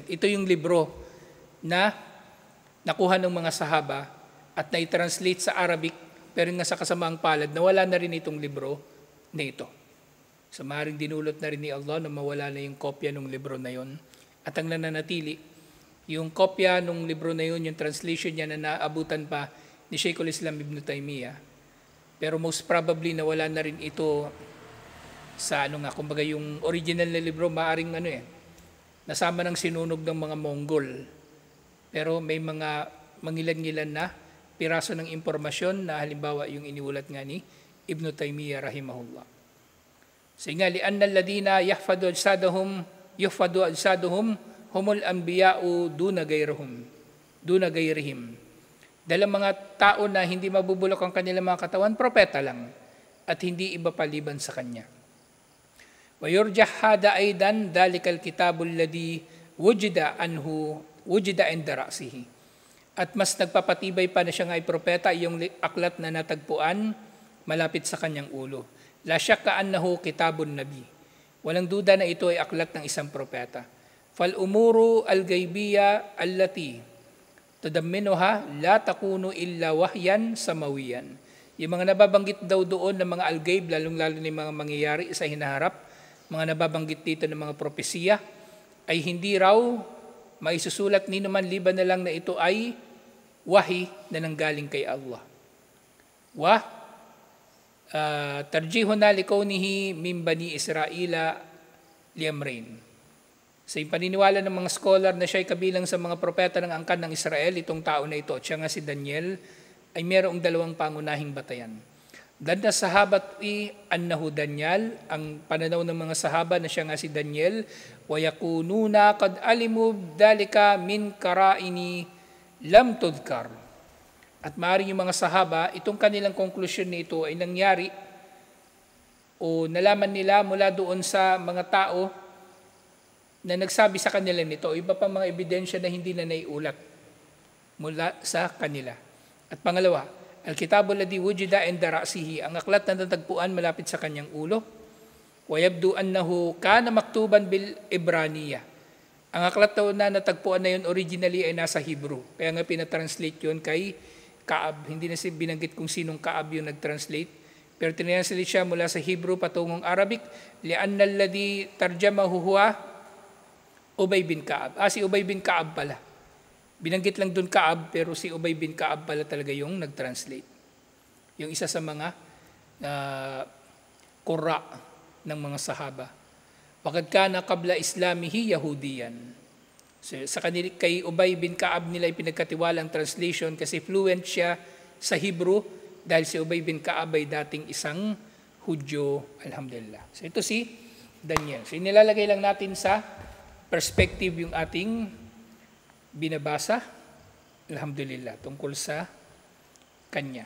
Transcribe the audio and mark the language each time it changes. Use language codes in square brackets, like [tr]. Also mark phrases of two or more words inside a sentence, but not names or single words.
[tl] Ito yung libro na nakuha ng mga sahaba at na-translate sa Arabic, pero nga sa kasamaang palad, nawala na rin itong libro na ito. So maaaring dinulot na rin ni Allah na mawala na yung kopya ng libro na yon. At ang nananatili, yung kopya ng libro na yun, yung translation niya na naabutan pa ni Sheikhul Islam Ibn Taymiyyah. Pero [en] most probably [tl] nawala na rin ito sa kumbaga yung original na libro, maaring nasama ng sinunog ng mga Mongol. Pero may mga mangilan-ngilan na piraso ng impormasyon na halimbawa yung iniulat nga ni Ibn Taymiyyah rahimahullah. So nga, [ar] لأن الذين يحفظ أجسادهم هم الأنبياء دون غيرهم. [tl] Dahil mga tao na hindi mabubulok ang kanilang mga katawan, propeta lang at hindi iba paliban sa kanya. [ar] ويرجح هذا أيضا ذلك الكتاب الذي وجد عند رأسه. [tl] At mas nagpapatibay pa na siya nga ay propeta, yung aklat na natagpuan malapit sa kanyang ulo. [ar] لا شك أنه كتاب نبي. [tl] Walang duda na ito ay aklat ng isang propeta. [ar] فالأمور الغيبية التي تضمنها لا تكون إلا وحيا سماويا. [tl] Yung mga nababanggit daw doon ng mga al-gayb, lalong-lalo na mga mangyayari sa hinaharap, mga nababanggit dito ng mga propesiya, ay hindi raw maisusulat ni naman liban na lang na ito ay wahi na nanggaling kay Allah. [ar] ترجيحنا لكونه من بني إسرائيل لأمرين. [tl] Sa paniniwala ng mga scholar na siya ay kabilang sa mga propeta ng angkan ng Israel, itong tao na ito, at siya nga si Daniel, ay mayroong dalawang pangunahing batayan. [ar] عند الصحابة أنه دانيال, [tl] ang pananaw ng mga sahaba na siya nga si Daniel, [ar] ويكونون قد علموا ذلك من قرائن لم تذكر. [tl] At maaaring yung mga sahaba, itong kanilang konklusyon nito ay nangyari o nalaman nila mula doon sa mga tao na nagsabi sa kanila nito, iba pa mga ebidensya na hindi na naiulat mula sa kanila. At pangalawa, [ar] الكتاب الذي وجد عند رأسه, [tl] ang aklat na natagpuan malapit sa kanyang ulo, [ar] ويبدو أنه كان مكتوبا بالعبرانية. [tl] Ang aklat na natagpuan na yun originally ay nasa Hebrew, kaya nga pinatranslate yun kay Kaab. Hindi na binanggit kung sinong Kaab yung nagtranslate, pero tinranslate siya mula sa Hebrew patungong Arabic, [ar] لأن الذي ترجمه هو أبي بن كعب. [tl] Si Ubay bin Kaab pala. Binanggit lang doon Kaab, pero si Ubay bin Kaab pala talaga yung nag-translate. Yung isa sa mga qurra ng mga sahaba. [ar] وقد كان قبل إسلامه يهوديا. [tl] So, sa kanila, kay Ubay bin Kaab nila ipinagkatiwala ang translation kasi fluent siya sa Hebrew dahil si Ubay bin Kaab ay dating isang Hudyo, alhamdulillah. So ito si Daniel. So inilalagay lang natin sa perspective yung ating binabasa, alhamdulillah, tungkol sa kanya.